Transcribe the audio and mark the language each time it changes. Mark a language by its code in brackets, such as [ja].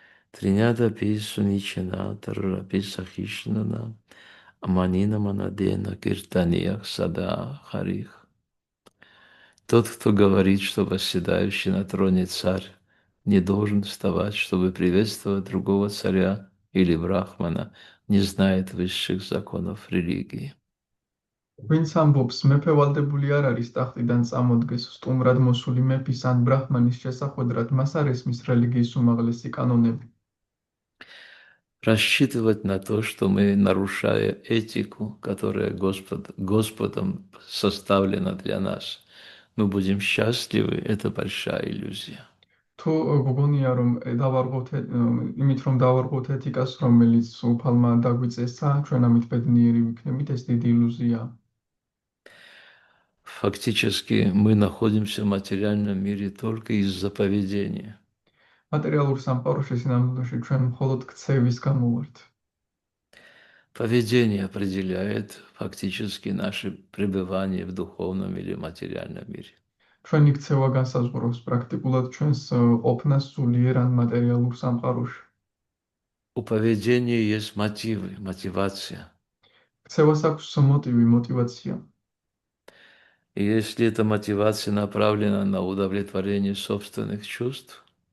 [sa] Тринята суничана тарапи сахишнана аманина манадена киртаниях сада харих. [ru] Тот, кто говорит, что восседающий на троне царь не должен вставать, чтобы приветствовать другого царя или брахмана, не знает высших законов религии. [ka] ვინც ამბობს, მეფე ვალდებული არ არის ტახტიდან წამოდგეს სტუმრად მოსული მეფის ან ბრაჰმანის შესახვედრად, მას არ ესმის რელიგიის უმაღლესი კანონები. [ru] Рассчитывать на то, что мы, нарушая этику, которая Господом составлена для нас, мы будем счастливы, это большая иллюзия. [ka] თუ გგონია რომ დავარღვევთ იმით რომ დავარღვევთ ეთიკას, რომელიც უფალმა დაგვიწესა, ჩვენ ამით ბედნიერი ვიქნებით, ეს დიდი ილუზია. [ru] Фактически мы находимся в материальном мире только из-за поведения. [ka] მატერიალურ სამყაროში სინამდვილეში ჩვენ მხოლოდ ქცევის გამო ვართ. [ru] Поведение определяет фактически наше пребывание в духовном или материальном мире. [ka] ჩვენი ქცევა განსაზღვრავს პრაქტიკულად ჩვენს ყოფნას სულიერ ან მატერიალურ სამყაროში. [ru] У поведения есть мотивы, мотивация. [ka] ქცევას აქვს მოტივი, мотивация. [ru] И если эта мотивация направлена на удовлетворение собственных чувств,